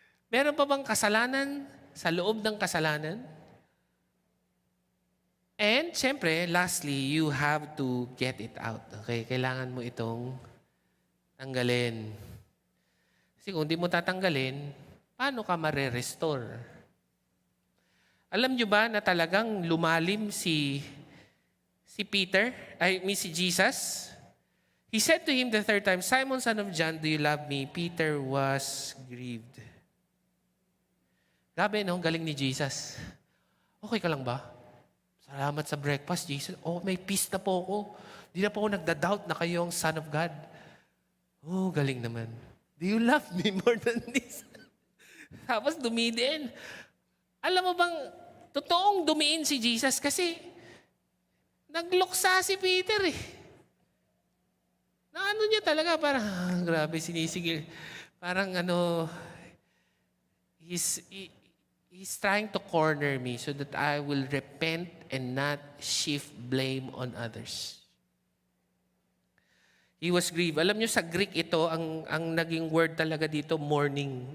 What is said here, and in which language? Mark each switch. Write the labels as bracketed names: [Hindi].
[Filipino] Meron pa bang kasalanan sa loob ng kasalanan? [English] And, syempre, lastly, you have to get it out. [Filipino] Okay? Kailangan mo itong tanggalin. Kasi kung di mo tatanggalin, paano ka mare-restore? Alam nyo ba na talagang lumalim si Peter, si Jesus? [English] He said to him the third time, Simon, son of John, do you love me? Peter was grieved. [Filipino] Grabe, no? Galing ni Jesus. Okay ka lang ba? Salamat sa breakfast, Jesus. Oh, may peace na po ako. Di na po ako nagda-doubt na kayo ang Son of God. Oh, galing naman. [English] Do you love me more than this? [Filipino] Tapos dumidiin. Alam mo bang, totoong dumiin si Jesus kasi nagluksa si Peter eh. Na ano niya talaga, parang, grabe, sinisigil. [English] Parang he's trying to corner me so that I will repent and not shift blame on others. He was grieved. [Filipino] Alam niyo sa Greek ito, ang naging word talaga dito, mourning.